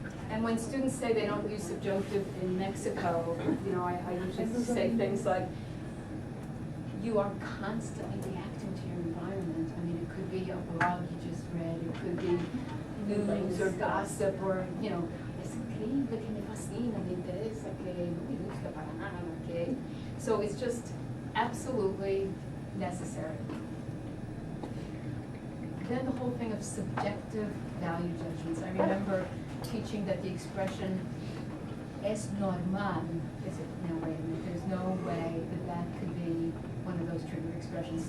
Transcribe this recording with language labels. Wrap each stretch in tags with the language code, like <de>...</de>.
<en>And when students say they don't use subjunctive in Mexico, you know, I usually say things like, you are constantly reacting to your environment. I mean, it could be a blog you just read, it could be news or gossip, or, you know, es</en> <es>increíble, que me fascina, me interesa, que no me gusta para nada, que.</es> <en>So it's just absolutely necessary. Then the whole thing of subjective value judgments. I remember teaching that the expression es normal, no, wait a minute, there's no way that could be one of those trigger expressions.</en>